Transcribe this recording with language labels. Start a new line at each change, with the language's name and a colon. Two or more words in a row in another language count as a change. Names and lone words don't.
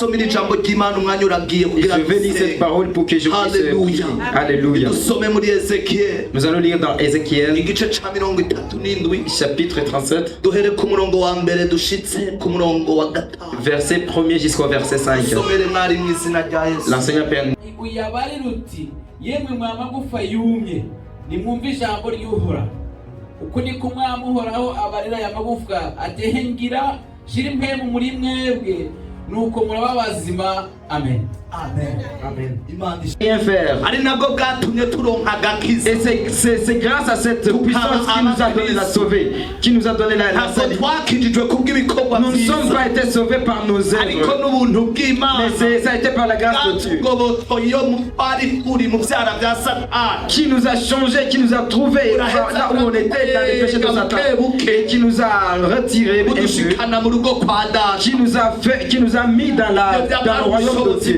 French: Je vais lire cette parole pour que je puisse prier. Alléluia. Nous allons lire dans Ézéchiel, chapitre 37, verset 1er jusqu'au verset 5. L'enseignant Père.
Rundi: nimwumve ijambo ry'Uhoraho uko niko umwami Uhoraho abarira aya magufwa atehengira shira impemu muri mwebwe nuko muraba bazima. Amen. Amen. Amen.
French: Rien faire. Et c'est grâce à cette puissance qui nous a donné la sauver, qui nous a donné la salut. Nous ne sommes pas été sauvés par nos œuvres, mais ça a été par la grâce de Dieu, qui nous a changé, qui nous a trouvés là où on était dans les péchés de Satan, et qui nous a retirés, qui nous a mis dans le royaume de Dieu.